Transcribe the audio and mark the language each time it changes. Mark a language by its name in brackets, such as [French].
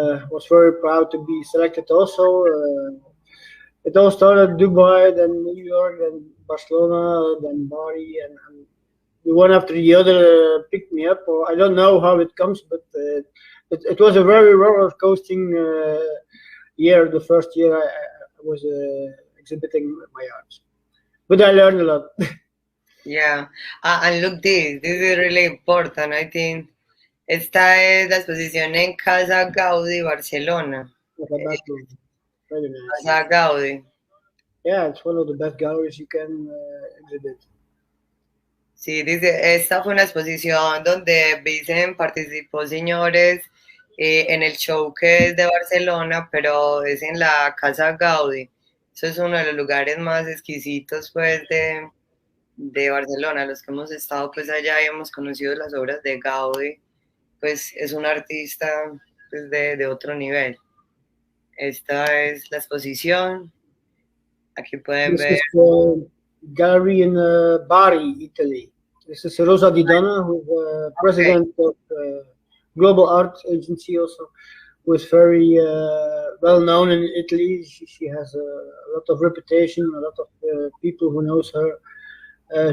[English] Was very proud to be selected also. It all started Dubai, then New York, then Barcelona, then Bari, and the one after the other picked me up. Or I don't know how it comes, but it was a very roller coasting year. The first year I was exhibiting my art, but I learned a lot. Yeah, and look this. This is really important. I think [Spanish] esta es la exposición en Casa Gaudí, Barcelona. [English] Like a bathroom. Very nice. Casa Gaudí. Yeah, it's one of the best galleries you can exhibit. [Spanish] Sí, dice, esta fue una exposición donde Vicent participó, señores, en el showcase de Barcelona, pero es en la Casa Gaudí. Eso es uno de los lugares más exquisitos, pues, de Barcelona. Los que hemos estado, pues, allá y hemos conocido las obras de Gaudí, pues, es un artista, pues, de otro nivel. Esta es la exposición. Aquí pueden [English] This [Spanish] ver. [English] is the gallery in Bari, Italy. This is Rosa Di Donna, who's the president of Global Art Agency, also, who is very well known in Italy. She has a lot of reputation, a lot of people who knows her.